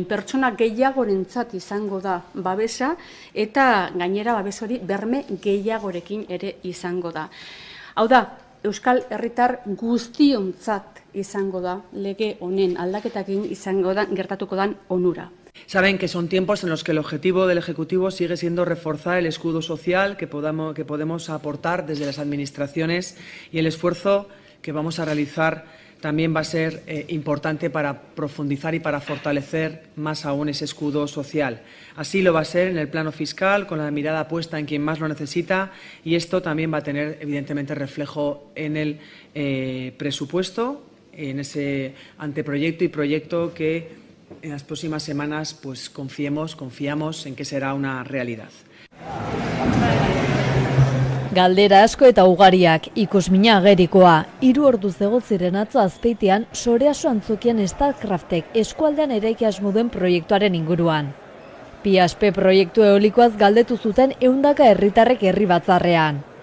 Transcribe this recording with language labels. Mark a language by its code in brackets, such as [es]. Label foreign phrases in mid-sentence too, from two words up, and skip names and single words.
[eu] Pertsona gehiagorentzat izango da babesa eta gainera babes hori berme gehiagorekin ere izango da. Hau da, Euskal Herritar guztiontzat izango da lege honen aldaketakin izango da gertatuko dan onura. [es] Saben que son tiempos en los que el objetivo del Ejecutivo sigue siendo reforzar el escudo social que podemos aportar desde las administraciones y el esfuerzo que vamos a realizar también va a ser importante para profundizar y para fortalecer más aún ese escudo social. Así lo va a ser en el plano fiscal, con la mirada puesta en quien más lo necesita, y esto también va a tener evidentemente reflejo en el presupuesto, en ese anteproyecto y proyecto que en las próximas semanas pues confiamos en que será una realidad. [eu] Galdera asko eta ugariak, ikusmina agerikoa, 3 orduz egon ziren atzo Azpeitian, Soreaso antzokian Statkraftek eskualdean eraiki asmo duen proiektuaren inguruan. PIASP proiektu eolikoaz galdetu zuten 100 herritarrek herri batzarrean.